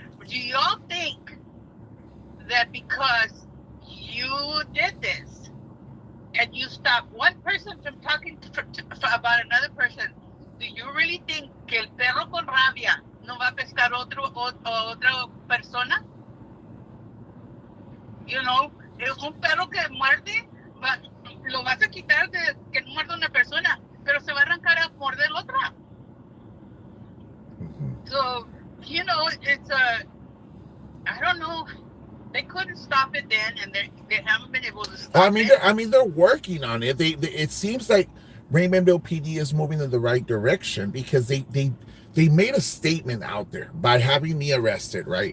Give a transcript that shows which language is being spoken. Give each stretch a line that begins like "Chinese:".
English: Do y'all think that because you did this and you stopped one person from talking about another person, do you really think
Spanish: que el perro con rabia no va a pescar otra persona?
English: You know,
Spanish: un perro que muerde, lo vas a quitar de que no muerde una persona, pero se va a arrancar a morder la otra.
English: So, you know, it's I don't know. They couldn't stop it then, and they haven't been able to stop it. I mean, they're working on it. It seems like Raymondville PD is moving in the right direction because they made a statement out there by having me arrested, right?